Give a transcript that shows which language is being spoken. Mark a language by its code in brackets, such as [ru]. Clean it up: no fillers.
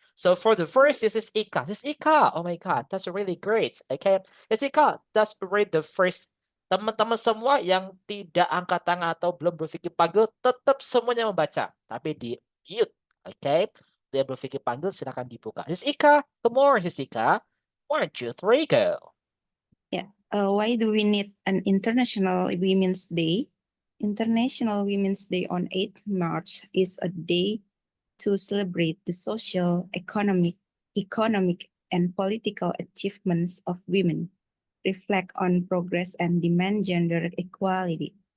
[en] So for the first, this is Ika. This is Ika. Oh my God, that's really great. Okay. This is Ika. Let's read the first. [id] Teman-teman semua yang tidak angkat tangan atau belum Bro Vicky panggil, tetap semuanya membaca. Tapi di mute. Okay. Dia Bro Vicky panggil, silakan dibuka. [en] This is Ika. Good morning, this is Ika. 1, 2, 3, go. Why do we need an International Women's Day? International Women's Day on 8th March is a day to celebrate the social, economic, and political achievements of women, reflect on progress and demand gender equality.